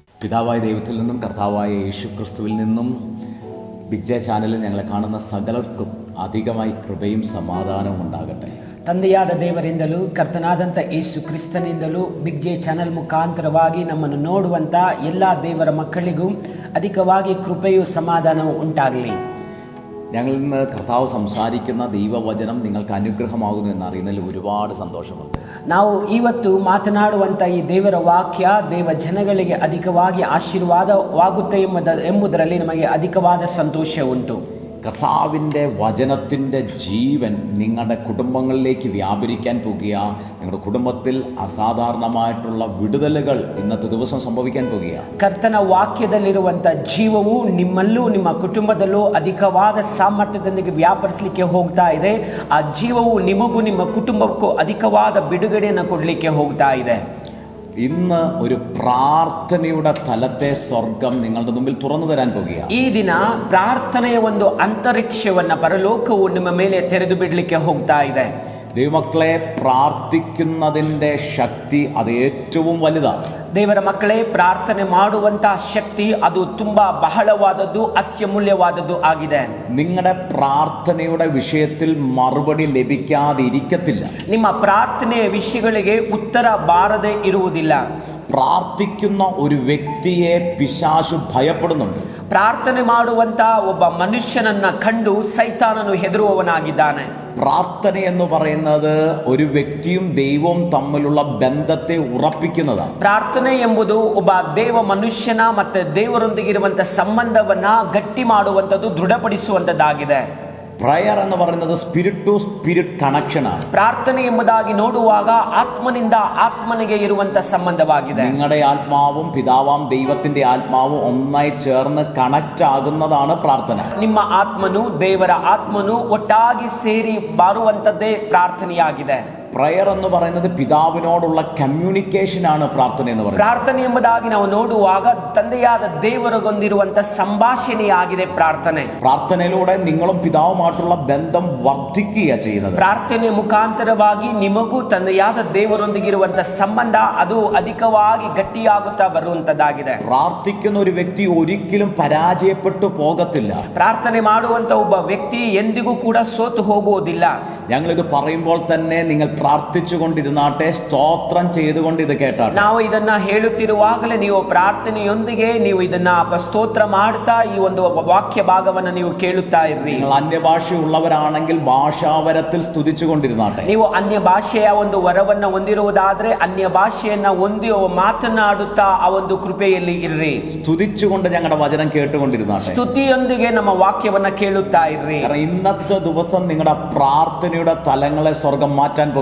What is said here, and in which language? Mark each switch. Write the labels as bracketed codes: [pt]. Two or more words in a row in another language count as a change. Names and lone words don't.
[ml] പിതാവായ ദൈവത്തിൽ നിന്നും കർത്താവായ യേശു ക്രിസ്തുവിൽ നിന്നും ബിഗ് ജെ ചാനലിൽ ഞങ്ങളെ കാണുന്ന സകലർക്കും അധികമായി കൃപയും സമാധാനവും ഉണ്ടാകട്ടെ. [kn] ತಂದೆಯಾದ ದೇವರಿಂದಲೂ ಕರ್ತನಾದಂಥ ಯೇಸು ಕ್ರಿಸ್ತನಿಂದಲೂ ಬಿಗ್ ಜೆ ಚಾನಲ್ ಮುಖಾಂತರವಾಗಿ ನಮ್ಮನ್ನು ನೋಡುವಂಥ ಎಲ್ಲ ದೇವರ ಮಕ್ಕಳಿಗೂ ಅಧಿಕವಾಗಿ ಕೃಪೆಯೂ ಸಮಾಧಾನವೂ ಉಂಟಾಗಲಿ. [ml] ഞങ്ങളിൽ നിന്ന് കർത്താവ് സംസാരിക്കുന്ന ദൈവവചനം നിങ്ങൾക്ക് അനുഗ്രഹമാകുന്നു എന്നറിയുന്നതിൽ ഒരുപാട് സന്തോഷമുണ്ട്. [kn] ನಾವು ಇವತ್ತು ಮಾತನಾಡುವಂಥ ಈ ದೇವರ ವಾಕ್ಯ ದೇವ ಜನಗಳಿಗೆ ಅಧಿಕವಾಗಿ ಆಶೀರ್ವಾದವಾಗುತ್ತೆ ಎಂಬುದರಲ್ಲಿ ನಮಗೆ ಅಧಿಕವಾದ ಸಂತೋಷ ಉಂಟು. [ml] കർത്താവിൻ്റെ വചനത്തിൻ്റെ ജീവൻ നിങ്ങളുടെ കുടുംബങ്ങളിലേക്ക് വ്യാപരിക്കാൻ പോകുക. നിങ്ങളുടെ കുടുംബത്തിൽ അസാധാരണമായിട്ടുള്ള വിടുതലുകൾ ഇന്നത്തെ ദിവസം സംഭവിക്കാൻ പോകുക. [kn] ಕರ್ತನ ವಾಕ್ಯದಲ್ಲಿರುವಂಥ ಜೀವವು ನಿಮ್ಮಲ್ಲೂ ನಿಮ್ಮ ಕುಟುಂಬದಲ್ಲೂ ಅಧಿಕವಾದ ಸಾಮರ್ಥ್ಯದೊಂದಿಗೆ ವ್ಯಾಪರಿಸಲಿಕ್ಕೆ ಹೋಗ್ತಾ ಇದೆ. ಆ ಜೀವವು ನಿಮಗೂ ನಿಮ್ಮ ಕುಟುಂಬಕ್ಕೂ ಅಧಿಕವಾದ ಬಿಡುಗಡೆಯನ್ನು ಕೊಡಲಿಕ್ಕೆ ಹೋಗ್ತಾ ಇದೆ. [ml] ഇന്ന് ഒരു പ്രാർത്ഥനയുടെ തലത്തെ സ്വർഗം നിങ്ങളുടെ മുമ്പിൽ തുറന്നു തരാൻ പോകുക. [kn] ಈ ದಿನ ಪ್ರಾರ್ಥನೆಯ ಒಂದು ಅಂತರಿಕ್ಷವನ್ನ ಪರಲೋಕವು ನಿಮ್ಮ ಮೇಲೆ ತೆರೆದು ಬಿಡಲಿಕ್ಕೆ ಹೋಗ್ತಾ ಇದೆ. [ml] ദൈവമക്കളെ, പ്രാർത്ഥിക്കുന്നതിൻ്റെ ശക്തി അത് ഏറ്റവും വലുതാണ്. [kn] ದೇವರ ಮಕ್ಕಳೇ, ಪ್ರಾರ್ಥನೆ ಮಾಡುವಂತ ಶಕ್ತಿ ಅದು ತುಂಬಾ ಬಹಳವಾದದ್ದು, ಅತ್ಯಮೂಲ್ಯವಾದದ್ದು ಆಗಿದೆ. [ml] നിങ്ങളുടെ പ്രാർത്ഥനയുടെ വിഷയത്തിൽ മറുപടി ലഭിക്കാതെ ഇരിക്കത്തില്ല. [kn] ನಿಮ್ಮ ಪ್ರಾರ್ಥನೆಯ ವಿಷಯಗಳಿಗೆ ಉತ್ತರ ಬಾರದೆ ಇರುವುದಿಲ್ಲ. [ml] പ്രാർത്ഥിക്കുന്ന ഒരു വ്യക്തിയെ പിശാചു ഭയപ്പെടുന്നുണ്ട്. [kn] ಪ್ರಾರ್ಥನೆ ಮಾಡುವಂತ ಒಬ್ಬ ಮನುಷ್ಯನನ್ನ ಕಂಡು ಸೈತಾನನು ಹೆದರುವವನಾಗಿದ್ದಾನೆ. [ml] പ്രാർത്ഥന എന്ന് പറയുന്നത് ഒരു വ്യക്തിയും ദൈവവും തമ്മിലുള്ള ബന്ധത്തെ ഉറപ്പിക്കുന്നതാണ്. [kn] ಪ್ರಾರ್ಥನೆ ಎಂಬುದು ಒಬ್ಬ ದೇವ ಮನುಷ್ಯನ ಮತ್ತೆ ದೇವರೊಂದಿಗಿರುವಂತ ಸಂಬಂಧವನ್ನ ಗಟ್ಟಿ ಮಾಡುವಂಥದ್ದು, ದೃಢಪಡಿಸುವಂಥದ್ದಾಗಿದೆ. [ml] പ്രയർ എന്ന് പറയുന്നത് [en] spirit to spirit connection [ml] ആണ്. [kn] ಪ್ರಾರ್ಥನೆ ಎಂಬುದಾಗಿ ನೋಡುವಾಗ ಆತ್ಮನಿಂದ ಆತ್ಮನಿಗೆ ಇರುವಂತ ಸಂಬಂಧವಾಗಿದೆ. [ml] നിങ്ങളുടെ ആത്മാവും പിതാവാം ദൈവത്തിന്റെ ആത്മാവും ഒന്നായി ചേർന്ന് കണക്റ്റ് ആകുന്നതാണ് പ്രാർത്ഥന. [kn] ನಿಮ್ಮ ಆತ್ಮನು ದೇವರ ಆತ್ಮನು ಒಟ್ಟಾಗಿ ಸೇರಿ ಬಾರುವಂತದ್ದೇ ಪ್ರಾರ್ಥನೆಯಾಗಿದೆ. [ml] പ്രയർ എന്ന് പറയുന്നത് പിതാവിനോടുള്ള കമ്മ്യൂണിക്കേഷൻ ആണ് പ്രാർത്ഥന എന്ന് പറയുന്നത്. [kn] ಪ್ರಾರ್ಥನೆ ಎಂಬುದಾಗಿ ನಾವು ನೋಡುವಾಗ ತಂದೆಯಾದ ದೇವರಿಗೊಂದಿರುವಂತ ಸಂಭಾಷಣೆಯಾಗಿದೆ ಪ್ರಾರ್ಥನೆ. [ml] പ്രാർത്ഥനയിലൂടെ നിങ്ങളും പിതാവുമായിട്ടുള്ള ബന്ധം വർദ്ധിക്കുക ചെയ്യുന്നത്. [kn] ಪ್ರಾರ್ಥನೆ ಮುಖಾಂತರವಾಗಿ ನಿಮಗೂ ತಂದೆಯಾದ ದೇವರೊಂದಿಗಿರುವಂತ ಸಂಬಂಧ ಅದು ಅಧಿಕವಾಗಿ ಗಟ್ಟಿಯಾಗುತ್ತಾ ಬರುವಂತದ್ದಾಗಿದೆ. [ml] പ്രാർത്ഥിക്കുന്ന ഒരു വ്യക്തി ഒരിക്കലും പരാജയപ്പെട്ടു പോകത്തില്ല. [kn] ಪ್ರಾರ್ಥನೆ ಮಾಡುವಂತ ಒಬ್ಬ ವ್ಯಕ್ತಿ ಎಂದಿಗೂ ಕೂಡ ಸೋತು ಹೋಗುವುದಿಲ್ಲ. [ml] ഞങ്ങളിത് പറയുമ്പോൾ തന്നെ നിങ്ങൾ പ്രാർത്ഥിച്ചുകൊണ്ടിരുന്നാട്ടെ, സ്തോത്രം ചെയ്തുകൊണ്ട് ഇത് കേട്ടാട്ടെ. [kn] ನಾವು ಇದನ್ನ ಹೇಳುತ್ತಿರುವಾಗಲೇ ನೀವು ಪ್ರಾರ್ಥನೆಯೊಂದಿಗೆ ನೀವು ಇದನ್ನ ಸ್ತೋತ್ರ ಮಾಡ್ತಾ ಈ ಒಂದು ವಾಕ್ಯ ಭಾಗವನ್ನು ನೀವು ಕೇಳುತ್ತಾ ಇರ್ರಿ. [ml] നിങ്ങൾ അന്യഭാഷയുള്ളവരാണെങ്കിൽ ഭാഷാവരത്തിൽ സ്തുതിച്ചുകൊണ്ടിരുന്നാട്ടെ. [kn] ನೀವು ಅನ್ಯ ಭಾಷೆಯ ಒಂದು ವರವನ್ನ ಹೊಂದಿರುವುದಾದ್ರೆ ಅನ್ಯ ಭಾಷೆಯನ್ನ ಹೊಂದಿ ಮಾತನಾಡುತ್ತಾ ಆ ಒಂದು ಕೃಪೆಯಲ್ಲಿ ಇರ್ರಿ. [ml] സ്തുതിച്ചുകൊണ്ട് ഞങ്ങളുടെ വചനം കേട്ടുകൊണ്ടിരുന്നാട്ടെ. [kn] ಸ್ತುತಿಯೊಂದಿಗೆ ನಮ್ಮ ವಾಕ್ಯವನ್ನ ಕೇಳುತ್ತಾ ಇರ್ರಿ. [ml] കാരണം ഇന്നത്തെ ദിവസം നിങ്ങളുടെ പ്രാർത്ഥനയുടെ തലങ്ങളെ സ്വർഗം മാറ്റാൻ പോകുക.